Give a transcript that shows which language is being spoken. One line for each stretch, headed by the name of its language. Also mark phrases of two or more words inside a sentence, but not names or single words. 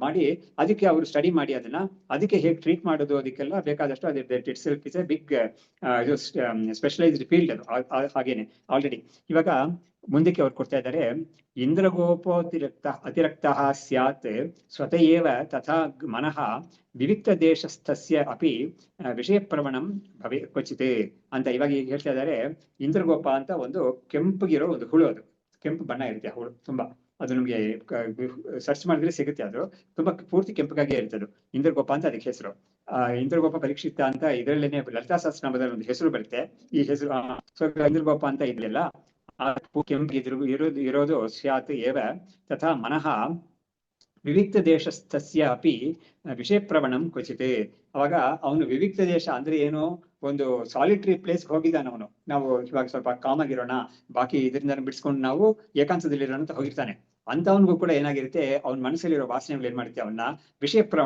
Kannada: ಮಾಡಿ ಅದಕ್ಕೆ ಅವರು ಸ್ಟಡಿ ಮಾಡಿ ಅದಕ್ಕೆ ಹೇಗೆ ಟ್ರೀಟ್ ಮಾಡೋದು, ಅದಕ್ಕೆಲ್ಲ ಬೇಕಾದಷ್ಟು
English: itself is a big specialized field
Kannada: ಅದು. ಹಾಗೇನೆ ಆಲ್ರೆಡಿ ಇವಾಗ ಮುಂದಕ್ಕೆ ಅವ್ರು ಕೊಡ್ತಾ ಇದ್ದಾರೆ.
Sanskrit: ಅತಿರಕ್ತ ಸ್ಯಾತ್ ಸ್ವತಃ ತಥಾ ಮನಃ ವಿವಿಕ್ತ ದೇಶಸ್ಥಸ್ಯ ಅಪಿ ವಿಷಯ ಪ್ರವಣಂ ಭವೇ ಕ್ವಚಿತ್
Kannada: ಅಂತ ಇವಾಗ ಹೇಳ್ತಾ ಇದ್ದಾರೆ. ಇಂದ್ರಗೋಪ ಅಂತ ಒಂದು ಕೆಂಪಗಿರೋ ಒಂದು ಹುಳು, ಅದು ಕೆಂಪು ಬಣ್ಣ ಇರುತ್ತೆ. ಹುಳು ತುಂಬಾ, ಅದು ನಮ್ಗೆ ಸರ್ಚ್ ಮಾಡಿದ್ರೆ ಸಿಗುತ್ತೆ. ಅದು ತುಂಬಾ ಪೂರ್ತಿ ಕೆಂಪಗಾಗಿ ಇರುತ್ತೆ. ಅದು ಇಂದ್ರಗೋಪ ಅಂತ ಅದಕ್ಕೆ ಹೆಸರು. ಇಂದ್ರಗೋಪ ಪರೀಕ್ಷಿತ ಅಂತ ಇದರಲ್ಲೇನೆ ಲಲಿತಾ ಸಹಸ್ರನಾಮದಲ್ಲಿ ಒಂದು ಹೆಸರು ಬರುತ್ತೆ. ಈ ಹೆಸರು ಇಂದ್ರಗೋಪ ಅಂತ ಇದೆಯಲ್ಲ, ಆ ಕೆಂಪು ಇರೋದು
Sanskrit: ಸ್ಯಾತ್ ಏವ ತಥಾ ಮನಃ ವಿವಿಕ್ತ ದೇಶಸ್ಥಸ್ಯ ಅಪಿ ವಿಷಯ ಪ್ರವಣಂ ಕ್ವಚಿತ್.
Kannada: ಅವಾಗ ಅವನು ವಿವಿಕ್ತ ದೇಶ ಅಂದ್ರೆ ಏನು, ಒಂದು
English: solitary place
Kannada: ಹೋಗಿದ್ದಾನೆ ಅವನು. ನಾವು ಇವಾಗ ಸ್ವಲ್ಪ ಕಾಮ್ ಆಗಿರೋಣ, ಬಾಕಿ ಇದರಿಂದ ಬಿಡಿಸ್ಕೊಂಡು ನಾವು ಏಕಾಂತದಲ್ಲಿರೋಣ ಅಂತ ಹೋಗಿರ್ತಾನೆ. ಅಂತವನ್ಗೂ ಕೂಡ ಏನಾಗಿರುತ್ತೆ, ಅವ್ನ ಮನಸ್ಸಲ್ಲಿರೋ ವಾಸನೆಗಳು ಏನ್ ಮಾಡುತ್ತೆ, ಅವನ್ನ
Sanskrit: ವಿಷಯ ಪ್ರವಣ.